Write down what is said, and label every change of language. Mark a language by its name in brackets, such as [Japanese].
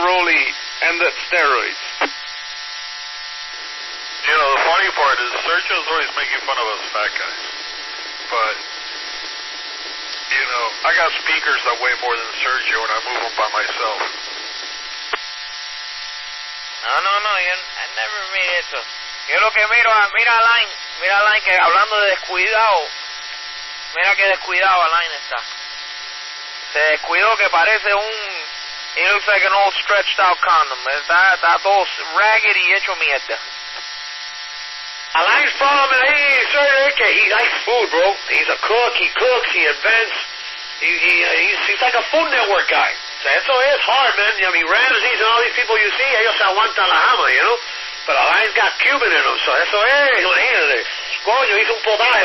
[English] Rowley and the steroids. You know, the funny part is Sergio's always making fun of us fat guys. But, you know, I got speakers that weigh more than Sergio and I move them by myself. [Spanish] No, yo [English] I never made [Spanish] eso. Yo lo que miro, mira Alain que hablando de descuidado, mira que descuidado Alain está. Se descuidó que parece [English] he looks like an old stretched out condom. [Spanish] Está todo [English] ragged [Spanish] y hecho mierda. [English] Alain's problem is, sir, he likes food, bro. He's a cook. He cooks. He invents. He's like a Food Network guy. So [Spanish] eso es [English] hard, man. I mean, Ramsey's and all these people you see, [Spanish] ellos se aguantan la jama, [English] you know? But Alain's got Cuban in him, so [Spanish] eso es, imagínate. Coño, hice un potaje.